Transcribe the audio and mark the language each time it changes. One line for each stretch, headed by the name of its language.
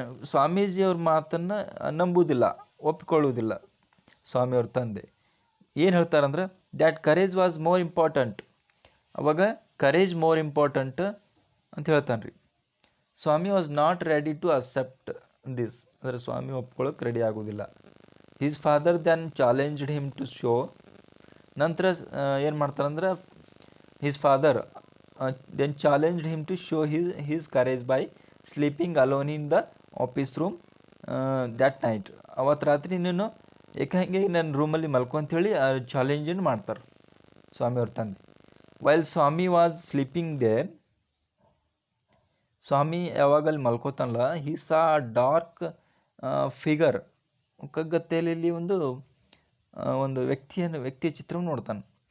Kannada: ಸ್ವಾಮೀಜಿಯವ್ರ ಮಾತನ್ನು ನಂಬುವುದಿಲ್ಲ, ಒಪ್ಪಿಕೊಳ್ಳುವುದಿಲ್ಲ ಸ್ವಾಮಿಯವ್ರ ತಂದೆ. ಏನು ಹೇಳ್ತಾರಂದ್ರೆ,
English: That courage was more important.
Kannada: ಅವಾಗ ಕರೇಜ್ ಮೋರ್ ಇಂಪಾರ್ಟೆಂಟ್ ಅಂತ ಹೇಳ್ತಾನೆ ರೀ.
English: Swami was not ready to accept this,
Kannada: ಅಂದರೆ ಸ್ವಾಮಿ ಒಪ್ಕೊಳ್ಳೋಕೆ ರೆಡಿ ಆಗೋದಿಲ್ಲ.
English: His father then challenged him to show.
Kannada: ನಂತರ ಏನು ಮಾಡ್ತಾರಂದ್ರೆ,
English: His father then challenged him to show his courage by sleeping alone in the office room that night.
Kannada: ಅವತ್ತು ರಾತ್ರಿ ನೀನು ಏಕಾಂಗಿ ನನ್ನ ರೂಮಲ್ಲಿ ಮಲ್ಕೊ ಅಂಥೇಳಿ ಚಾಲೆಂಜನ್ನು ಮಾಡ್ತಾರೆ ಸ್ವಾಮಿಯವ್ರ ತಂದೆ.
English: while Swami was sleeping there,
Kannada: Swami ಯಾವಾಗಲ್ಲಿ ಮಲ್ಕೋತಾನಲ್ಲ,
English: he saw dark figure,
Kannada: ಕಗ್ಗತ್ತೇಲಿ ಒಂದು ವ್ಯಕ್ತಿಯ ಚಿತ್ರವನ್ನು ನೋಡ್ತಾನೆ.